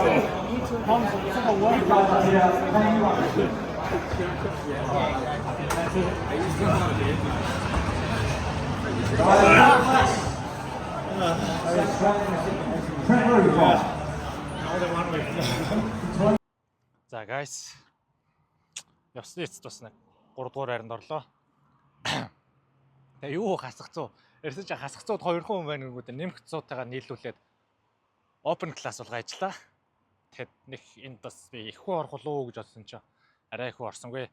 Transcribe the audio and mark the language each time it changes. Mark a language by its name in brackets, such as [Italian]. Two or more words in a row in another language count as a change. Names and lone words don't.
[English] You guys are here. Thank you. Trent, where are you from? [Mongolian] За guys. Явсны эцэст бас нэг 3 дугаар хайранд орлоо. Тэгээ юу хасах зүү? Ерөөсөө ч хасах зүүд 2 хүн байна гэнгүүт нэмэх зуудтайгаа нийлүүлээд [English] open class [Mongolian] болгоо ажиллаа. Тэгэхэд нэг энд бас би их хүн орох болов уу гэж бодсон чинь арай их хүн орсонгүй.